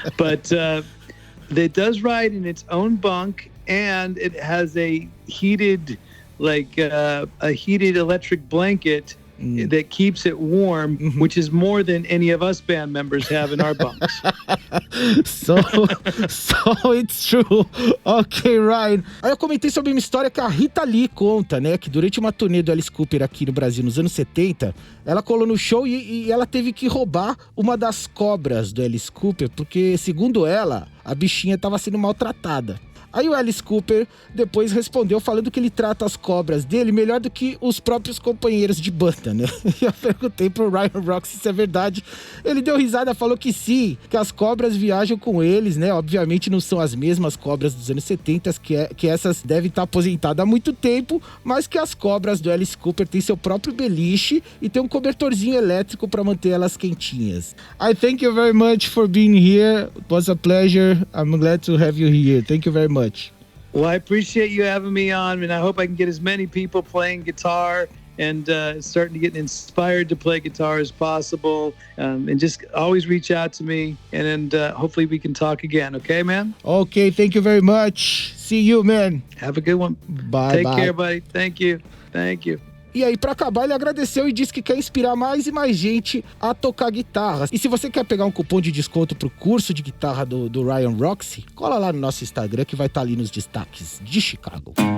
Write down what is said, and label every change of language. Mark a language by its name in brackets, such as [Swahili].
[English] But it does ride in its own bunk, and it has a heated electric blanket that keeps it warm, which is more than any of us band members have in our bunks. So it's true. Ok, Ryan. [Portuguese] Aí eu comentei sobre uma história que a Rita Lee conta, né? Que durante uma turnê do Alice Cooper aqui no Brasil nos anos 70, ela colou no show e ela teve que roubar uma das cobras do Alice Cooper, porque, segundo ela, a bichinha estava sendo maltratada. Aí o Alice Cooper depois respondeu falando que ele trata as cobras dele melhor do que os próprios companheiros de banda, né? E eu perguntei pro Ryan Roxy se é verdade. Ele deu risada, falou que sim, que as cobras viajam com eles, né? Obviamente não são as mesmas cobras dos anos 70, que essas devem estar aposentadas há muito tempo, mas que as cobras do Alice Cooper têm seu próprio beliche e tem um cobertorzinho elétrico para manter elas quentinhas. [English] I thank you very much for being here. It was a pleasure. I'm glad to have you here. Thank you very much. Well, I appreciate you having me on, and I hope I can get as many people playing guitar and starting to get inspired to play guitar as possible. And just always reach out to me, and hopefully we can talk again. Okay, man? Okay, thank you very much. See you, man. Have a good one. Bye, Take care, buddy. Thank you. Thank you. [Portuguese] E aí, pra acabar, ele agradeceu e disse que quer inspirar mais e mais gente a tocar guitarra. E se você quer pegar um cupom de desconto pro curso de guitarra do Ryan Roxy, cola lá no nosso Instagram que vai estar ali nos destaques de Chicago.